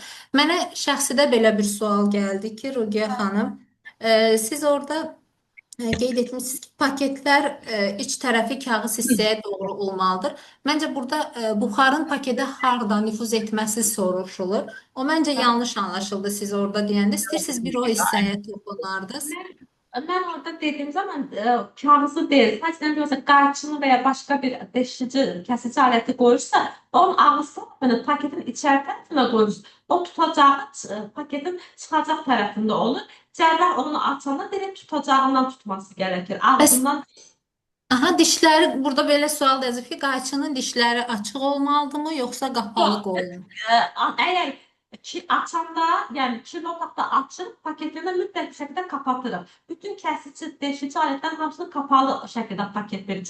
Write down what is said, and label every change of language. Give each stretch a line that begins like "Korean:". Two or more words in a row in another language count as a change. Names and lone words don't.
Azerbaijani: Mənə şəxsidə belə bir sual gəldi ki, Rugiye xanım, siz orada qeyd etmişsiniz ki, paketlər iç tərəfi kağız hissəyə doğru olmalıdır. Məncə burada buxarın paketə harda nüfuz etməsi soruşulur. O məncə yanlış anlaşıldı siz orada deyəndə. İstəyirsiniz bir o hissəyə toxunardınız.
Turkish: Ben orada dediğim zaman kağızı değil, sadece mesela qarçını veya başka bir deşici, kesici aleti koyursa onun ağzı yani paketin içeri tarafına koyursa o tutacağı paketin çıkacak tarafında olur. Cerrah onu açanda direkt tutacağından tutması gerekir. Ağzından Aha,
Azerbaijani: dişləri burada belə sual yazıb ki, qayçının dişləri açıq olmalıdırmı, yoxsa qapalı Yox. qoyulmalı? Eğer açanda yani kirli otaqda açıp paketini mütləq bir şəkildə kapatırıq. Bütün kəsici, deşici alətlərin hamısını kapalı şəkildə paket verir.